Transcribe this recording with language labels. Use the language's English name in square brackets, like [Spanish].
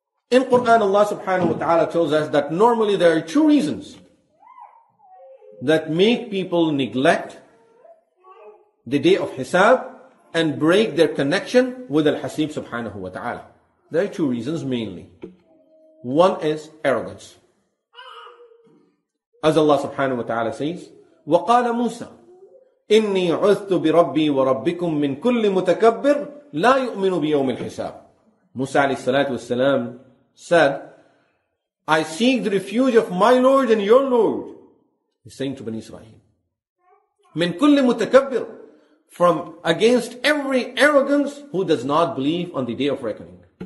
[English] In Quran, Allah subhanahu wa ta'ala tells us that normally there are two reasons that make people neglect the day of Hisab and break their connection with Al-Haseeb subhanahu wa ta'ala. There are two reasons mainly. One is arrogance. As Allah subhanahu wa ta'ala says, [Arabic] وَقَالَ مُوسَى إِنِّي عُذْتُ بِرَبِّي وَرَبِّكُم مِّن كُلِّ مُتَكَبِّرٍ لَا يُؤْمِنُ بِيَوْمِ الْحِسَابِ. [English] Musa alayhi salatu wasalam said, I seek the refuge of my Lord and your Lord. He's saying to Bani Israel, [Arabic] مِن كُلِّ مُتَكَبِّرٍ, [English] from against every arrogance who does not believe on the day of reckoning.